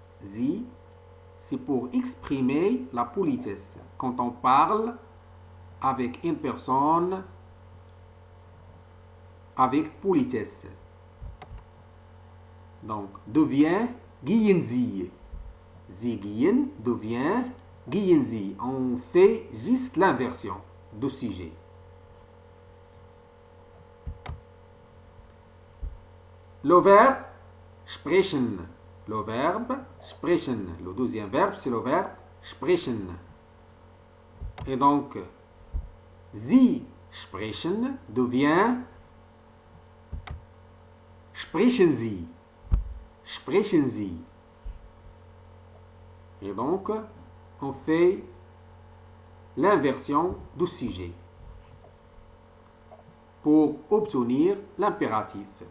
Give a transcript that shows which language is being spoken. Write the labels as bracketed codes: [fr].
[fr] Sie, c'est pour exprimer la politesse. Quand on parle avec une personne avec politesse. Donc, devient [de] gehen Sie. Sie gehen [fr] devient [de] gehen Sie. [fr] On fait juste l'inversion du sujet. Le verbe sprechen. Le verbe sprechen. Le deuxième verbe, c'est le verbe sprechen. Et donc, [de] Sie sprechen [fr] devient [de] sprechen Sie. Sprechen Sie. [fr] Et donc, on fait l'inversion du sujet pour obtenir l'impératif.